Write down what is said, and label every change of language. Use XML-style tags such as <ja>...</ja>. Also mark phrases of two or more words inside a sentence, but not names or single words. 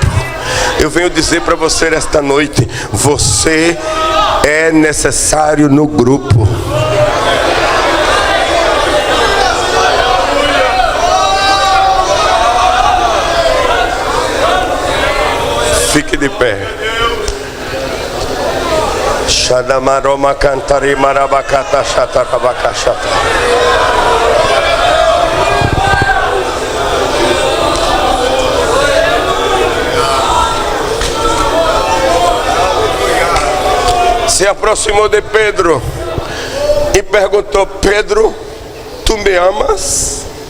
<pt>Eu venho dizer para você esta noite: você é necessário no grupo. Fique de pé. Shadamaroma cantari marabacata chatarabacachata. Se aproximou de Pedro e perguntou: Pedro, tu me amas?</pt>